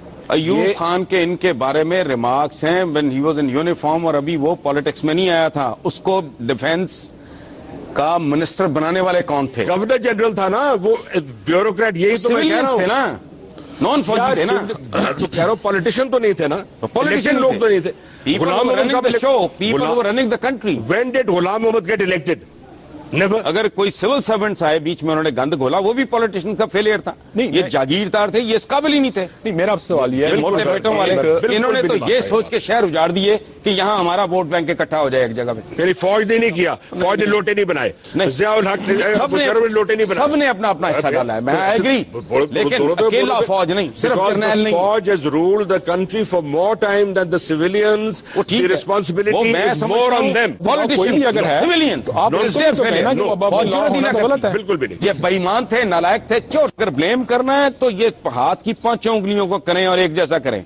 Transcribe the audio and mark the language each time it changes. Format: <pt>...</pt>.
<ur>ایوب خان کے ان کے بارے میں ریمارکس ہیں</ur> <en>when he was in uniform,</en> <ur>اور ابھی وہ پالیٹکس میں نہیں آیا تھا. اس کو ڈیفینس کا منسٹر بنانے والے کون تھے؟ گورنر جنرل تھا نا وہ, بیوروکریٹ. یہی تو میں کہہ رہا ہوں نا, نان فوجی تھے نا. تو کہہ رہا ہوں پولیٹیشین تو نہیں تھے نا, پولیٹیشین لوگ تو نہیں تھے.</ur> <en>Ghulam Muhammad running the country. When did Ghulam Muhammad get elected? Never.</en> <ur>اگر کوئی سول سرونٹس آئے بیچ میں انہوں نے گند گھولا, وہ بھی پولیٹیشین کا فیلئر تھا. یہ جاگیردار تھے, یہ اس قابل ہی نہیں تھے. نہیں, میرا آپ سے سوال یہ ہے, موٹے بیٹوں والے انہوں نے تو یہ سوچ کے شہر اجاڑ دیے کہ یہاں ہمارا ووٹ بینک اکٹھا ہو جائے ایک جگہ پہ. میری فوج نے نہیں کیا, فوج نے لوٹے نہیں بنائے, ضیاء الحق لوٹے نہیں بنائے. سب نے اپنا اپنا حصہ ڈالا ہے, میں ایگری, لیکن اکیلا فوج نہیں, صرف جرنیل نہیں.</ur> <en>فوج has ruled the country for more time than the civilians. The responsibility is more on them.</en> <ur>Politicians اگر ہے, civilians بالکل بھی نہیں. یہ بے ایمان تھے, نالائق تھے. چوٹ کر بلیم کرنا ہے تو یہ ہاتھ کی 5 انگلیوں کو کریں اور ایک جیسا کریں.</ur>